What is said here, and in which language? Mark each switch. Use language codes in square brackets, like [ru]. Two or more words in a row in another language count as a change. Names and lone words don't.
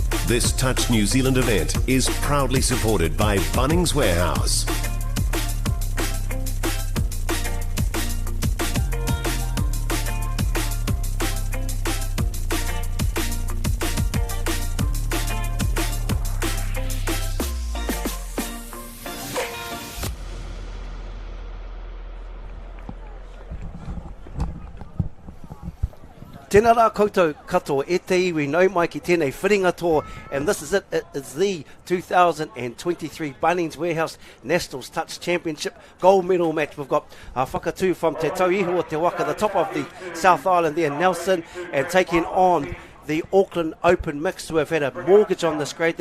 [en] This Touch New Zealand event is proudly supported by Bunnings Warehouse. [mi] Tēnā rā koutou katoa e te iwi nau mai ki tēnei whiringa tō, [en] and this is it. It is the 2023 Bunnings Warehouse National Touch Championship gold medal match. We've got whakatū from Te Tauiho o Te Waka, the top of the South Island there, Nelson, and taking on the Auckland Open Mix, who have had a mortgage on this grade.